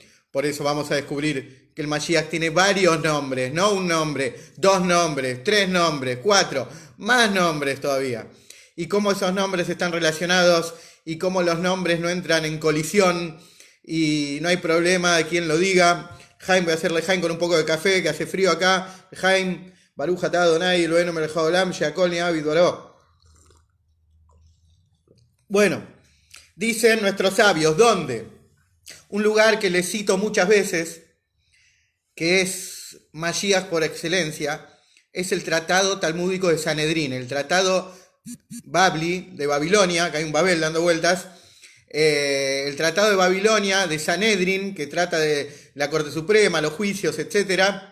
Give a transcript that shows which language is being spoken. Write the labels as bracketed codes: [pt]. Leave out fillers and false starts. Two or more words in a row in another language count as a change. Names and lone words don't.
[es] Por eso vamos a descubrir que el Mashiach tiene varios nombres, no un nombre, 2 nombres, 3 nombres, 4, más nombres todavía. Y cómo esos nombres están relacionados y cómo los nombres no entran en colisión y no hay problema de quien lo diga. Jaime, voy a hacerle Jaime con un poco de café, que hace frío acá. Jaime, [he] ברוך אתה אדוני אלוהינו מלך העולם שהכל נהיה בדברו. [es] Bueno, dicen nuestros sabios, ¿dónde? Un lugar que les cito muchas veces, que es Mashiach por excelencia, es el tratado talmúdico de Sanedrín, el tratado Babli de Babilonia, que hay un Babel dando vueltas, el tratado de Babilonia de Sanedrín, que trata de la Corte Suprema, los juicios, etc.